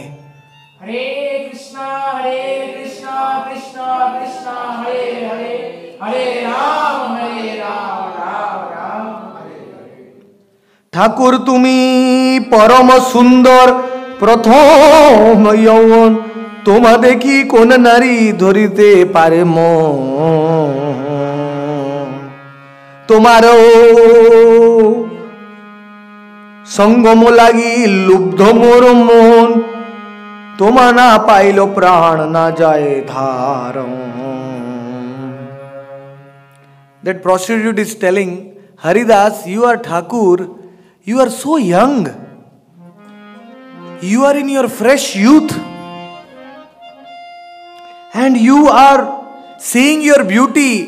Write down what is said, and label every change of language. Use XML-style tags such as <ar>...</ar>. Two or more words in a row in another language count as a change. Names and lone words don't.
<sa>हरे कृष्णा कृष्णा कृष्णा हरे हरे, हरे राम राम राम हरे हरे.</sa> <bn>ঠাকুর তুমি পরম সুন্দর প্রথম যৌবন, তোমা দেখি কোন নারী ধরিতে পারে মন. তোমারও সঙ্গম লাগি লুব্ধ মোর মন, তোমা না পাইল প্রাণ না যায় ধারণ.</bn> <en>That prostitute is telling Haridas, you are Thakur, you are so young, You are in your fresh youth. And you are seeing your beauty.</en>